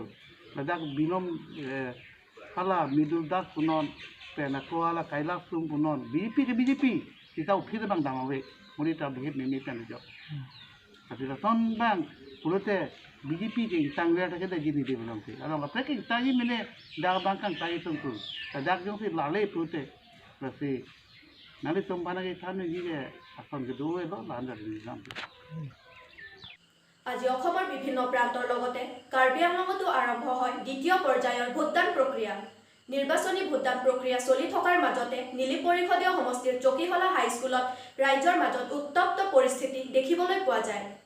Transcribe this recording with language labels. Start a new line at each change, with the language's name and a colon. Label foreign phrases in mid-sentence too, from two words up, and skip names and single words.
Karbi: Ladak binom hala middle das punon pena ko hala kailas tum punon BJP kita ukir bang damawe muni ta behit memi pen jo tapi raton bang pulute BJP ke intang wer ta ke jini de belong te alo apa ke tayi mene da bang kan tayi tum tu tadak jong si lale pulute pasti nali tum bana ke thanu ji ke akon ke doe lo landa ni nam
Assamese: আজি অসমৰ বিভিন্ন প্ৰান্তৰ লগতে কাৰ্বি আংলঙতো আৰম্ভ হয় দ্বিতীয় পৰ্যায়ৰ ভোটদান প্ৰক্ৰিয়া। নিৰ্বাচনী ভোটদান প্ৰক্ৰিয়া চলি থকাৰ মাজতে নিলি পৰিষদীয় সমষ্টিৰ চকীহলা হাইস্কুলত ৰাজ্যৰ মাজত উত্তপ্ত পৰিস্থিতি দেখিবলৈ পোৱা যায়।